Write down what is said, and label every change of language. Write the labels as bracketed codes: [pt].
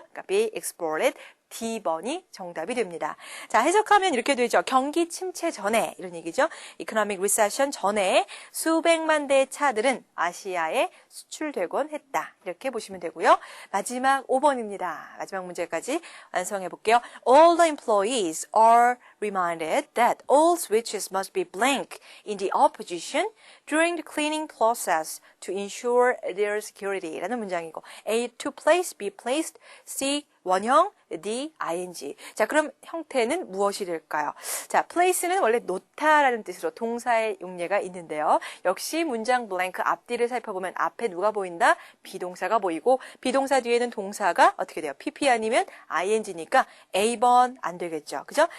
[ko] 그러니까 be exported, D번이 정답이 됩니다. 자, 해석하면 이렇게 되죠. 경기 침체 전에 이런 얘기죠. Economic recession 전에 수백만 대의 차들은 아시아에 수출되곤 했다. 이렇게 보시면 되고요. 마지막 5번입니다. 마지막 문제까지 완성해 볼게요. [en] All the employees are reminded that all switches must be blank in the opposition during the cleaning process to ensure their security [ko] 라는 문장이고 [en] A. to place, B. placed, C. 원형, D, ing. [ko] 자, 그럼 형태는 무엇이 될까요? 자, place는 원래 놓다라는 뜻으로 동사의 용례가 있는데요. 역시 문장 blank 앞뒤를 살펴보면 앞에 누가 보인다? 비동사가 보이고 비동사 뒤에는 동사가 어떻게 돼요? PP 아니면 ing니까 A번 안 되겠죠. 그죠?